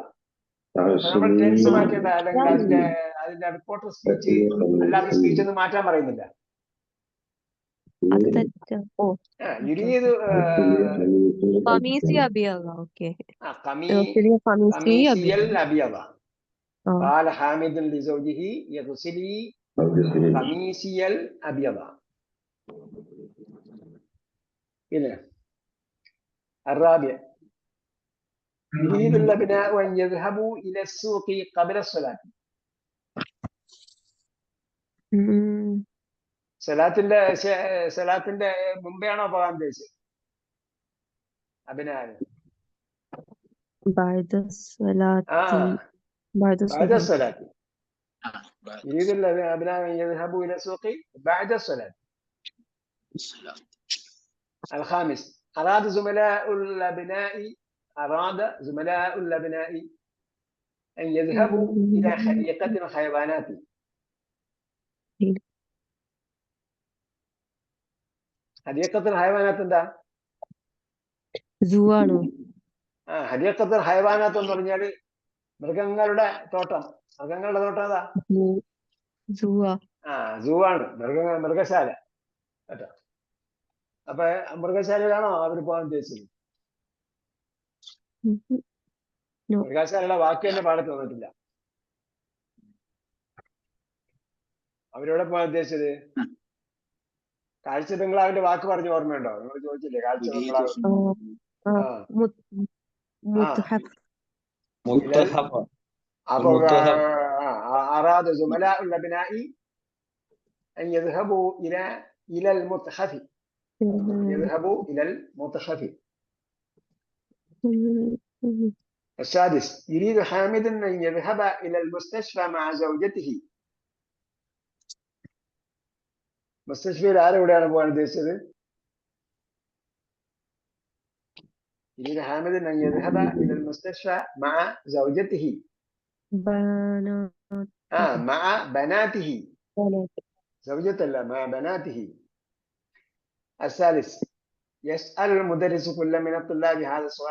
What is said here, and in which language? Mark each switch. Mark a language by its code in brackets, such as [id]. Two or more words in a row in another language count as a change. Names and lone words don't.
[ml] നമ്മൾ ടെൻസ് മാറ്റേണ്ട, അല്ലെങ്കിൽ അതിന്റെ റിപ്പോർട്ടർ സ്പീച്ച് അല്ലാത്ത സ്പീച്ച് ഒന്നും മാറ്റാൻ പറയുന്നില്ല. അത് തെറ്റാ. ഓ [ar] യുരീദു قميصي أبيض. ഓക്കേ قميصي الأبيض. قال حامد لزوجه يغسلي قميصي الأبيض. إلى الرابع يريد الأبناء أن يذهبوا إلى السوق قبل الصلاة. [ml] സലാത്തിന്റെ മുമ്പെയാണോ പോകാൻ ഉദ്ദേശിച്ചത്? അഭിനായ [ar] بعد الصلاة. يريد الأبناء أن يذهبوا إلى السوق بعد الصلاة. الخامس أراد زملاء الأبناء أن يذهبوا إلى حديقة الحيوانات. حديقة الحيوانات എന്താ? [ml] സൂ ആണോ? [ar] حديقة الحيوانات [ml] എന്ന് പറഞ്ഞാല് മൃഗങ്ങളുടെ തോട്ടം. മൃഗങ്ങളുടെ തോട്ടം ഏതാ? സൂ ആണ്, മൃഗശാല കേട്ടോ. അപ്പൊ മൃഗശാലയിലാണോ അവർ പോകാൻ ഉദ്ദേശിച്ചത്? മൃഗശാലയുടെ വാക്ക് തന്നെ പാടത്ത് വന്നിട്ടില്ല. അവരെവിടെ പോകാൻ ഉദ്ദേശിച്ചത്? കാഴ്ച ബംഗ്ലാവിന്റെ വാക്ക് പറഞ്ഞ ഓർമ്മയുണ്ടോ? നിങ്ങൾ ചോദിച്ചില്ലേ കാഴ്ച ബംഗ്ലാവ്? [ar] أراد زملاء الأبناء أن يذهبوا إلى المتحف. السادس يريد حامد أن يذهب إلى المستشفى مع زوجته. [ml] مستشفى ആരെവിടെയാണ് പോകാൻ ഉദ്ദേശിച്ചത്? [ar] يريد حامد أن يذهب إلى المستشفى مع زوجته مع بناته. زوجته لا، مع بناته. الثالث يسأل المدرس كل من الطلاب هذا السؤال.